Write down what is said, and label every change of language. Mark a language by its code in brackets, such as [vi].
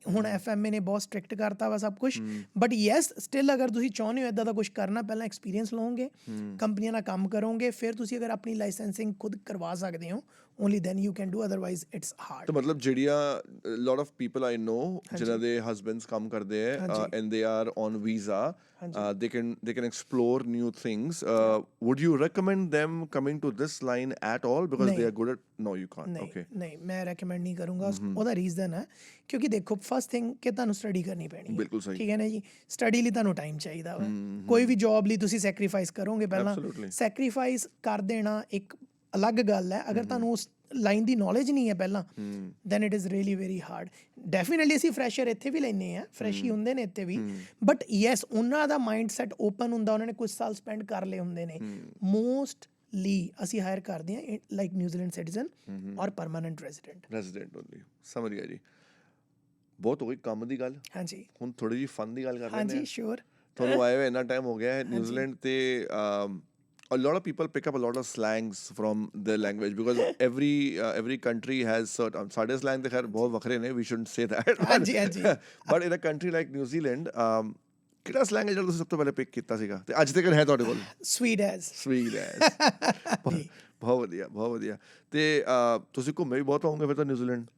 [pa] ਹੁਣ ਐਫਐਮਏ ਨੇ ਬਹੁਤ ਸਟ੍ਰਿਕਟ ਕਰਤਾ ਵਾ ਸਭ ਕੁਝ ਬਟ ਯੈਸ ਸਟਿਲ ਅਗਰ ਤੁਸੀਂ ਚਾਹੁੰਦੇ ਹੋ ਇਦਾਂ ਦਾ ਕੁਝ ਕਰਨਾ ਪਹਿਲਾਂ ਐਕਸਪੀਰੀਅੰਸ ਲਓਗੇ ਕੰਪਨੀਆਂ ਨਾਲ ਕੰਮ ਕਰੋਗੇ ਫਿਰ ਤੁਸੀਂ ਅਗਰ ਆਪਣੀ ਲਾਇਸੈਂਸਿੰਗ ਖੁਦ ਕਰਵਾ ਸਕਦੇ ਹੋ [en] only then you can do otherwise it's hard [pa] ਤਾਂ ਮਤਲਬ ਜਿਹੜੀਆਂ [en] lot of people I know [pa] ਜਿਨ੍ਹਾਂ ਦੇ ਹਸਬੈਂਡਸ ਕੰਮ ਕਰਦੇ ਹੈ [en] And they are on visa they can explore new things. Would you recommend them coming to this line at all because they are good at? No, you can't. Okay. [pa] ਨਹੀਂ ਮੈਂ recommend ਨਹੀਂ ਕਰੂੰਗਾ ਉਹਦਾ reason ਹੈ ਕਿਉਂਕਿ ਦੇਖੋ first thing ਕਿ ਤੁਹਾਨੂੰ ਸਟੱਡੀ ਕਰਨੀ ਪੈਣੀ ਹੈ ਬਿਲਕੁਲ ਸਹੀ ਠੀਕ ਹੈ ਨਾ ਜੀ ਸਟੱਡੀ ਲਈ ਤੁਹਾਨੂੰ ਟਾਈਮ ਚਾਹੀਦਾ ਵਾ ਕੋਈ ਵੀ ਜੌਬ ਲਈ ਤੁਸੀਂ ਸੈਕਰੀਫਾਈਸ ਕਰੋਗੇ ਪਹਿਲਾਂ ਸੈਕਰੀਫਾਈਸ ਕਰ ਦੇਣਾ ਇੱਕ ਅਲੱਗ ਗੱਲ ਹੈ ਅਗਰ ਤੁਹਾਨੂੰ ਉਸ ਲਾਈਨ ਦੀ ਨੌਲੇਜ ਨਹੀਂ ਹੈ ਪਹਿਲਾਂ [en] then it is really very hard [pa] definitely ਅਸੀਂ ਫਰੈਸ਼ਰ ਇੱਥੇ ਵੀ ਲੈਂਦੇ ਹਾਂ ਫਰੈਸ਼ ਹੀ ਹੁੰਦੇ ਨੇ ਇੱਥੇ ਵੀ ਬਟ ਯੈਸ ਉਹਨਾਂ ਦਾ ਮਾਈਂਡ ਸੈਟ ਓਪਨ ਹੁੰਦਾ ਉਹਨਾਂ ਨੇ ਕੁਝ ਸਾਲ ਸਪੈਂਡ ਕਰ ਲਏ ਹੁੰਦੇ ਨੇ ਮੋਸਟਲੀ ਅਸੀਂ ਹਾਇਰ ਕਰਦੇ ਹਾਂ ਲਾਈਕ ਨਿਊਜ਼ੀਲੈਂਡ ਸਿਟੀਜ਼ਨ ਔਰ ਪਰਮਾਨੈਂਟ ਰੈਜ਼ੀਡੈਂਟ ਓਨਲੀ ਸਮਝ ਗਿਆ ਜੀ ਬਹੁਤ ਹੋਈ ਕੰਮ ਦੀ ਗੱਲ ਹਾਂਜੀ ਹੁਣ ਥੋੜੀ ਜਿਹੀ ਫਨ ਦੀ ਗੱਲ ਕਰ ਲੈਂਦੇ ਹਾਂ ਹਾਂਜੀ ਸ਼ੋਰ ਤੁਹਾਨੂੰ ਆਏ ਹੋਏ ਇੰਨਾ ਟਾਈਮ ਹੋ ਗਿਆ ਹੈ ਨਿਊਜ਼ੀਲੈਂਡ ਤੇ [en] a lot of people pick up a lot of slangs from the language because every country has certain [pa] ਸਾਡੇ slang ਤੇ ਖੈਰ ਬਹੁਤ ਵੱਖਰੇ ਨੇ [en] we shouldn't say that [pa] ਹਾਂਜੀ ਹਾਂਜੀ [en] but in a country like [pa] New Zealand ਕਿਹੜਾ slang ਹੈ ਜਿਹੜਾ ਤੁਸੀਂ ਸਭ ਤੋਂ ਪਹਿਲੇ ਪਿਕ ਕੀਤਾ ਸੀਗਾ ਤੇ ਅੱਜ ਤੱਕ ਹੈ ਤੁਹਾਡੇ ਕੋਲ [en] sweet as [pa] ਬਹੁਤ ਵਧੀਆ ਤੇ ਤੁਸੀਂ ਘੁੰਮੇ ਵੀ ਬਹੁਤ ਹੋਵੋਗੇ ਫਿਰ ਤਾਂ ਨਿਊਜ਼ੀਲੈਂਡ